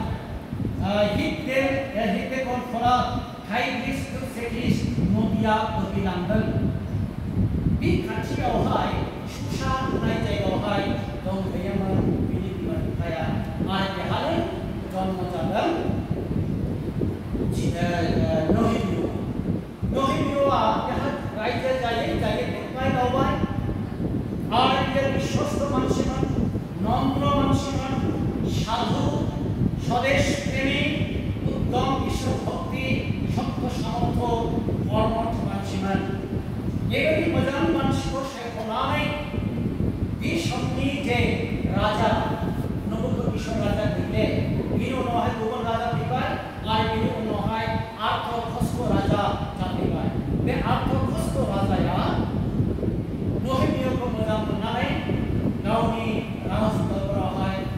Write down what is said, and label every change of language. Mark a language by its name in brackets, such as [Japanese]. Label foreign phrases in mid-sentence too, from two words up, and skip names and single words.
[Bodo] हिब्देकनफोरा टाइग्रिस इउफ्रेटिस नदिया बोहैलांदों बे खाथियावहाय सुसा होननाय जायगायावहाय दंहैयोमोन बिनि बिमा बिफाया आरो बेहाय जन्म जादों नहेमिया बेहा रायजो जायै देरबाय दावबाय आरो बियो बिश्वस्त मानसिमोन नम्र मानसिमोन साधु स्वदेश प्रेमी उद्दम ईश्वर भक्ति सत्य सामर्थ्य कर्मठ मानसिमोन बेबायदि मोजां मानसिखौ सायख'नानै बे समनि जे राजा नबुकद ईश्वर राजा गैले बिनि उनावहाय गुबुन राजा फैबाय आरो बिनि उनावहाय आर्थ'खस्थ राजा जाफैबाय बे आर्थ'खस्थ राजाया नहेमियाखौ मोजां मोननानै गावनि राजदरबारावहाय